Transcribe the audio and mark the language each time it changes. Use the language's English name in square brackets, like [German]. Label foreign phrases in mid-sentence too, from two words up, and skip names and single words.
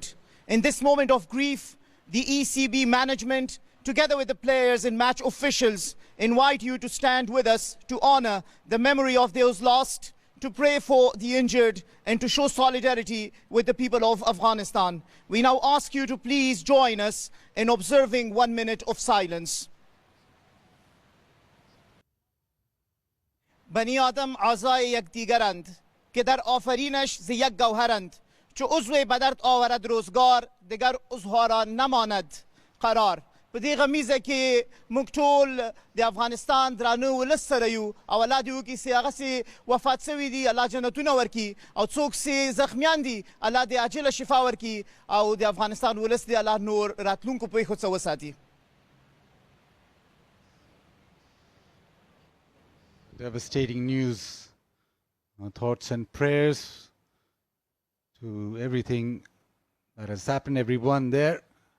[English] In this moment of grief, the ECB management, together with the players and match officials, invite you to stand with us to honor the memory of those lost, to pray for the injured, and to show solidarity with the people of Afghanistan. We now ask you to please join us in observing 1 minute of silence. [Persian] بنی آدم اعضای یکدیگرند که در آفرینش ز یک گوهرند، چو عضو بدرد آورد روزگار دیگر عضوها را نماند قرار. [Pashto] په دې غمیزه کې موږ ټول د افغانستان درانه ولس سره یو او الله دې وکړي چې هغه چې وفات شوي دي الله جنتونه ورکړي او څوک چې زخمیان دي الله دې عاجله شفا ورکړي او د افغانستان ولس دې الله نور راتلونکو پېښو څخه وساتي. [English] Devastating news. Our thoughts and prayers to everything that has happened, everyone there.